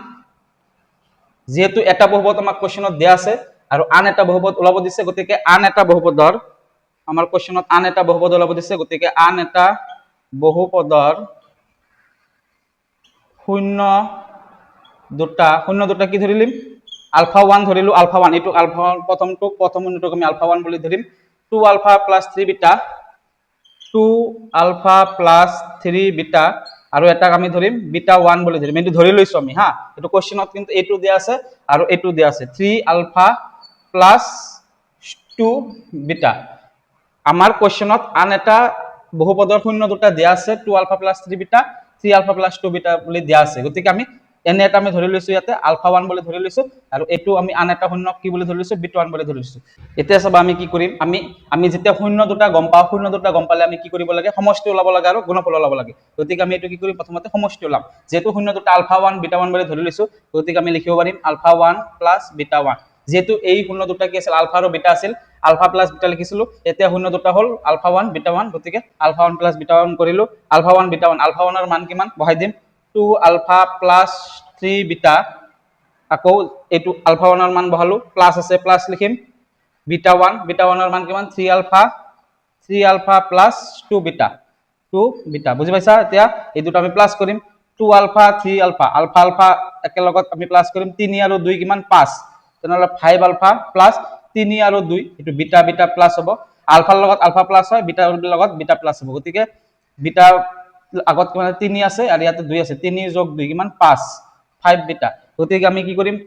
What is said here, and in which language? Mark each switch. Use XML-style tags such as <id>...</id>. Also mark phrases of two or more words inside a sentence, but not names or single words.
<as>যেহেতু এটা বহুপদ আমাক কোৱেশ্চনত দিয়া আছে আৰু আন এটা বহুপদ ওলাব দিছে গতিকে আন এটা বহুপদৰ আমাৰ কোৱেশ্চনত আন এটা বহুপদ ওলাব দিছে গতিকে আন এটা বহুপদৰ শূন্য দুটা কি ধৰিলিম আলফা 1 ধৰিলো আলফা 1 এটো আলফা প্ৰথম শূন্যটোক আমি আলফা 1 বুলি ধৰিম 2α + 3β 2α + 3β আৰু এটাক আমি ধৰিম বিটা 1 বুলি ধৰিম এটো ধৰি লৈছো আমি হা এটো কোৱেশ্চনত কিন্তু এটো দিয়া আছে আৰু এটো দিয়া আছে 3α + 2β আমাৰ কোৱেশ্চনত আন এটা বহুপদৰ শূন্য দুটা দিয়া আছে 2α + 3β 3α + 2β বুলি দিয়া আছে গতিকে আমি এনে এটা আমি ধৰি লৈছো ইয়াতে আলফা 1 বুলি ধৰি লৈছো আৰু এটো আমি আন এটা শূন্য কি বুলি ধৰি লৈছো বিটা 1 বুলি ধৰি লৈছো এতিয়া সব আমি কি কৰিম আমি যেতিয়া শূন্য দুটা গম পাও শূন্য দুটা গম পালে আমি কি কৰিব লাগে সমষ্টি ওলাব লাগে আৰু গুণফল ওলাব লাগে গতিকে আমি এটো কি কৰিম প্ৰথমতে সমষ্টি ওলাম যেহেতু শূন্য দুটা আলফা 1 বিটা 1 বুলি ধৰি লৈছো গতিকে আমি লিখিব পাৰিম আলফা 1 + বিটা 1 যেহেতু এই শূন্য দুটা কি আছিল আলফা আৰু বিটা আছিল</as> <en>alpha plus beta</en> <as>লিখিছিলো এতিয়া শূন্য দুটা হল আলফা 1 বিটা 1 গতিকে আলফা 1 + বিটা 1 কৰিলো আলফা 1 বিটা 1 আলফা 1 ৰ মান কিমান বহাই দিম 2α + 3β আকৌ এটো আলফা 1 ৰ মান বহালো প্লাস আছে প্লাস লিখিম বিটা 1 ৰ মান কিমান 3α + 2β বুজি পাইছা এতিয়া এই দুটো আমি প্লাস কৰিম 2α 3α আলফা একেলগত আমি প্লাস কৰিম 3 আৰু 2 কিমান 5 তেনেহলে 5α + 3 আৰু 2 এটো</as> <en>beta beta plus</en> <as>হ'ব আলফাৰ লগত</as> <en>alpha plus</en> <as>হয় বিটাৰ লগত</as> <en>beta plus</en> <as>হ'ব গতিকে বিটা আগত মানে 3 আছে আৰু ইয়াতে 2 আছে 3 যোগ 2 কিমান 5 5 বিটা গতিকে আমি কি কৰিম</as>